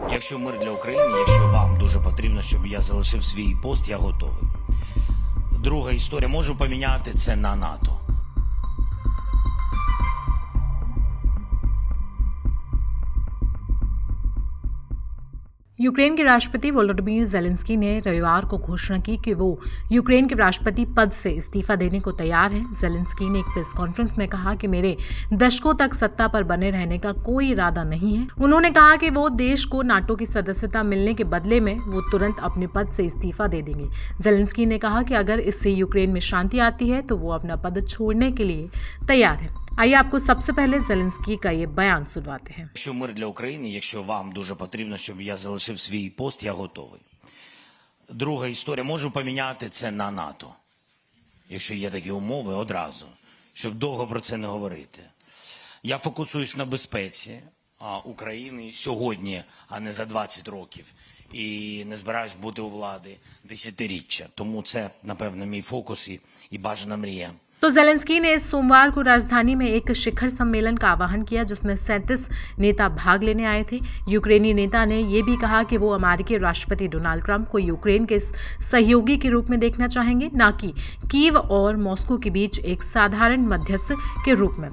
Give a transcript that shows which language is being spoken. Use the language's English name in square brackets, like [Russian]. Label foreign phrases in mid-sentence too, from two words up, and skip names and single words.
[Ukrainian] Якщо мир для України, якщо вам дуже потрібно, щоб я залишив свій пост, я готовий. Друга історія, можу поміняти це на НАТО. [Hindi] यूक्रेन के राष्ट्रपति वोलोडिमीर ज़ेलेंस्की ने रविवार को घोषणा की कि वो यूक्रेन के राष्ट्रपति पद से इस्तीफा देने को तैयार हैं। ज़ेलेंस्की ने एक [English] press conference [Hindi] में कहा कि मेरे दशकों तक सत्ता पर बने रहने का कोई इरादा नहीं है। उन्होंने कहा कि वो देश को नाटो की सदस्यता मिलने के बदले में वो तुरंत अपने पद से इस्तीफा दे देंगे। ज़ेलेंस्की ने कहा कि अगर इससे यूक्रेन में शांति आती है तो वो अपना पद छोड़ने के लिए तैयार है। आइए आपको सबसे पहले ज़ेलेंस्की का ये बयान सुनवाते हैं। [Ukrainian] Якщо мир для України, якщо вам дуже потрібно, щоб я залишив свій пост, я готовий. Друга історія, можу поміняти це на НАТО. Якщо є такі умови, одразу, щоб довго про це не говорити. Я фокусуюсь на безпеці України сьогодні, а не за 20 років. І не збираюсь бути у влади десятиріччя. Тому це, напевно, мій фокус і бажана мрія. [Hindi] तो ज़ेलेंस्की ने इस सोमवार को राजधानी में एक शिखर सम्मेलन का आह्वान किया जिसमें 37 नेता भाग लेने आए थे। यूक्रेनी नेता ने यह भी कहा कि वो अमेरिकी राष्ट्रपति डोनाल्ड ट्रंप को यूक्रेन के सहयोगी के रूप में देखना चाहेंगे, न कि कीव और मॉस्को के बीच एक साधारण मध्यस्थ के रूप में।